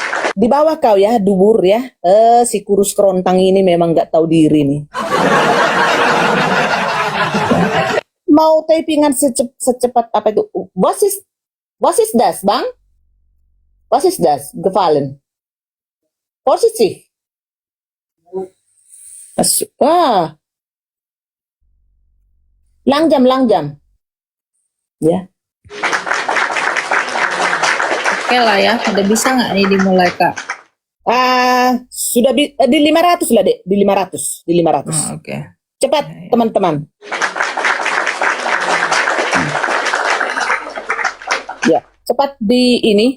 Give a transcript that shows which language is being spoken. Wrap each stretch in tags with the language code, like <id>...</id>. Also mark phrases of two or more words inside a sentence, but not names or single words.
<id>Di bawah kau ya, dubur ya. Si kurus kerontang ini memang nggak tahu diri nih. Mau typingan secepat apa itu?</id> <de>Was is das, Bang? Was is das? Gefallen. Vorsichtig. Langjam.</de> <id>Ya. Oke lah ya, udah bisa nggak nih dimulai Kak? Sudah di 500 lah, Dek. Di 500. Oke. Cepat, teman-teman. Ya, cepat di ini.</id>